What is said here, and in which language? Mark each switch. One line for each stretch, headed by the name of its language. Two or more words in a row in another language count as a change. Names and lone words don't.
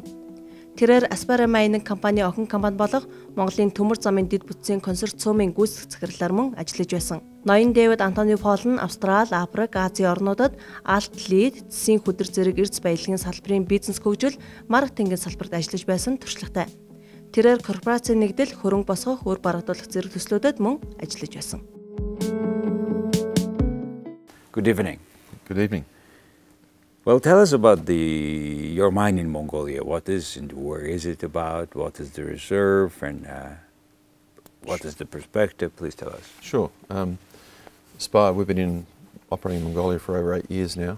Mongolian: Тэрээр Аспайр Mайнинг компани охин компани болох Монголын төмөр замын дэд бүтцийн консорциумын гүйцэтгэх захирлаар мөн ажиллаж байсан. Ноён Давид Антони Пол нь Австрали, Африк, Азийн орнуудад алт лид, цэсийн хөдөр зэрэг эрдэс баялагын салбарын бизнес хөгжил, маркетингийн салбарт ажиллаж байсан туршлагатай. Тэрээр корпорацийн нэгдэл, хөрөнгө босгох, үр барагдуулах зэрэг төслүүдэд мөн ажиллаж байсан.
English: Good evening. Good evening. Well, tell us about your mine in Mongolia. What is and where is it about? What is the reserve and what is the perspective? Please tell us. Sure. Aspire, we've been operating in Mongolia for over 8 years now.